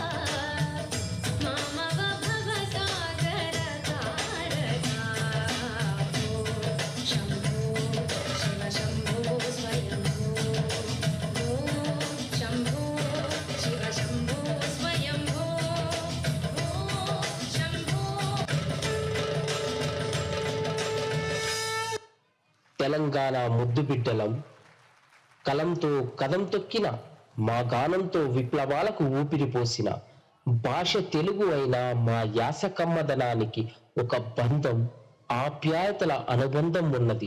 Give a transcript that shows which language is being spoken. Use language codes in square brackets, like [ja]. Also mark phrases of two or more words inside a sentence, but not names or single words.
[sa] मामव भवसागर तारक शम्भो शिव शम्भो स्वयम्भो ॐ शम्भो शिव शम्भो स्वयम्भो ॐ शम्भो [te] తెలంగాణ ముద్దు బిడ్డలం కలంతో కదం తొక్కిన మా గానంతో విప్లవాలకు ఊపిరి పోసిన భాష తెలుగు అయిన మా యాస కమ్మదనానికి ఒక బంధం ఆప్యాయతల అనుబంధం ఉన్నది.